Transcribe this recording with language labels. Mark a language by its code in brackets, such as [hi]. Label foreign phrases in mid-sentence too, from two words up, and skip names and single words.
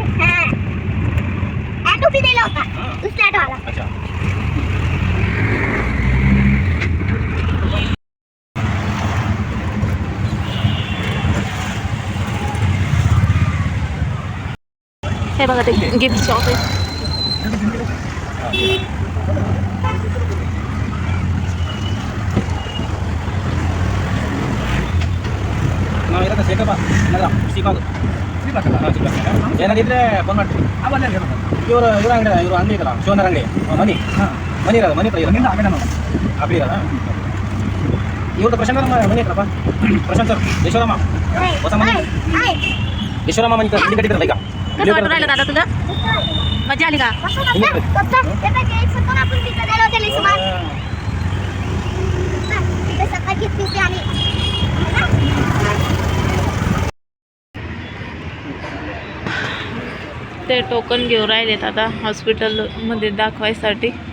[mr] ऑटो भी दिला होता दुसऱ्या ऑटोवाला. अच्छा हे बघा ते [en] gift shop [mr] आहे. [kn] ನಾವು ಇರೋದು ಶೇಖರಪ್ಪ ನಗರ ಶ್ರೀಕಾಂತ್ ಏನಾದಿದ್ರೆ ಫೋನ್ ಮಾಡ್ತೀವಿ ಇವರು ಅಂಗಡಿ ಇವರು ಅಂಗಡಿ ಇದಲ್ಲ ಶಿವನರ ಅಂಗಡಿ ಮನಿ ಇರೋದು ಮನಿ ಹತ್ರ ಇರೋದು ಅಪ್ಪಿ ಇರೋದ ಇವ್ರದ್ದು ಪ್ರಶಾಂತ್ ಮನಿ ಹತ್ರಪ್ಪ ಪ್ರಶಾಂತ್ ಸರ್ ಯಶೋರಮ್ಮ ಹೊಸ ಮನಿ ಯಶೋರಮ್ಮ ಮನಿ ಕಟ್ಟಿದ್ರು ಈಗ [mr] कसं वाटून राहिलं दादा तुला? मजा आली का? ते टोकन घेऊन राहिलेत आता हॉस्पिटलमध्ये दाखवायसाठी.